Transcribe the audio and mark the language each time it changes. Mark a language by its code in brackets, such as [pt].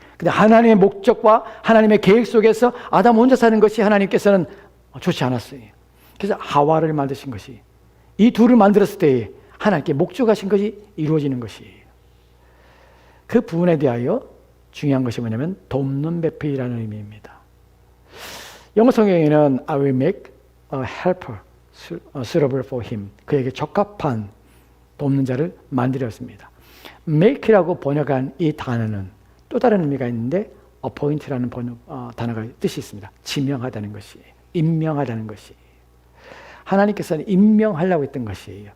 [ko] 근데 하나님의 목적과 하나님의 계획 속에서 아담 혼자 사는 것이 하나님께서는 좋지 않았어요. 그래서 하와를 만드신 것이, 이 둘을 만들었을 때에 하나님께 목적하신 것이 이루어지는 것이에요. 그 부분에 대하여 중요한 것이 뭐냐면 돕는 배필이라는 의미입니다. 영어 성경에는 [en] I will make a helper suitable for him. [ko] 그에게 적합한 돕는 자를 만들었습니다. make라고 번역한 이 단어는 또 다른 의미가 있는데 appoint라는 단어가 뜻이 있습니다. 지명하다는 것이, 임명하다는 것이. 하나님께서는 임명하려고 했던 것이에요.